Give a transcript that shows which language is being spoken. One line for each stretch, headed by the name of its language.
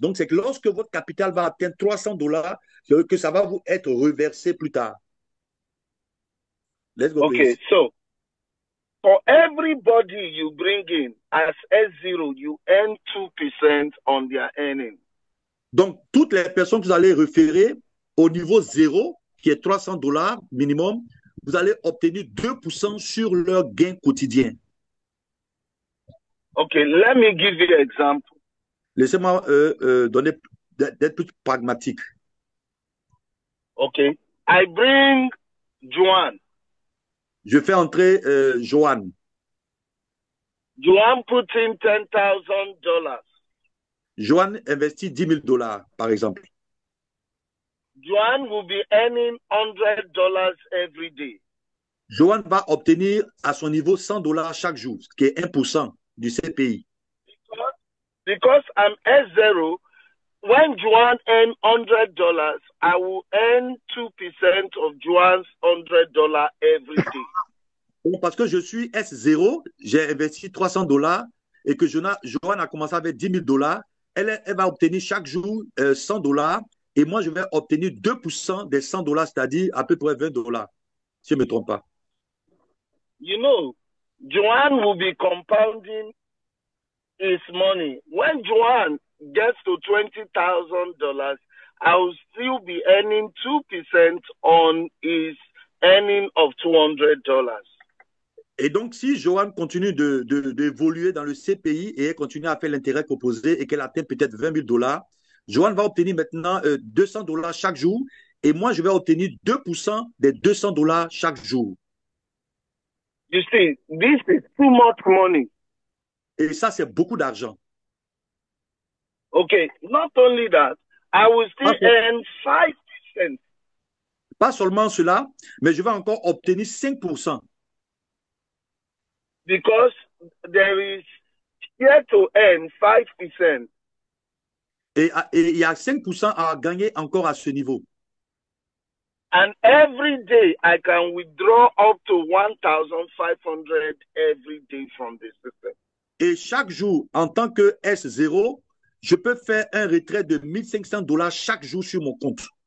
French: Donc, c'est que lorsque votre capital va atteindre $300, que ça va vous être reversé plus tard.
English: Let's go, please. Okay, so for everybody you bring in as S0, you earn 2% on their earning.
French: Donc, toutes les personnes que vous allez référer au niveau 0, qui est $300 minimum, vous allez obtenir 2% sur leur gain quotidien.
English: Okay, let me give you an example.
French: Laissez-moi d'être plus pragmatique.
English: Okay, I bring Joanne.
French: Je fais entrer Joanne.
English: Joanne put in $10,000.
French: Joanne investit $10,000, par exemple.
English: Joanne will be earning $100 every day.
French: Joanne va obtenir à son niveau $100 chaque jour, ce qui est 1% du CPI.
English: Because I'm S0, when Joanne earns $100, I will earn 2% of Joanne's $100 every day.
French: Parce que je suis S0, j'ai investi $300 et que Joanne a commencé avec $10,000, elle va obtenir chaque jour $100 et moi je vais obtenir 2% des $100, c'est-à-dire à peu près $20, si je ne me trompe pas.
English: You know, Joanne will be compounding his money. When Joanne gets to $20,000, I will still be earning 2% on his earning of $200.
French: Et donc, si Joanne continue d'évoluer dans le CPI et elle continue à faire l'intérêt proposé et qu'elle atteint peut-être $20,000, Joanne va obtenir maintenant $200 chaque jour et moi, je vais obtenir 2% des $200 chaque jour.
English: You see, this is too much money.
French: Et ça, c'est beaucoup d'argent.
English: Okay, not only that, I will still earn 5%.
French: Pas seulement cela, mais je vais encore obtenir 5%.
English: Because there is here to earn 5%.
French: Et il y a 5% à gagner encore à ce niveau.
English: And every day I can withdraw up to 1,500 every day from the system.
French: Et chaque jour, en tant que S0, je peux faire un retrait de $1,500 chaque jour sur mon compte.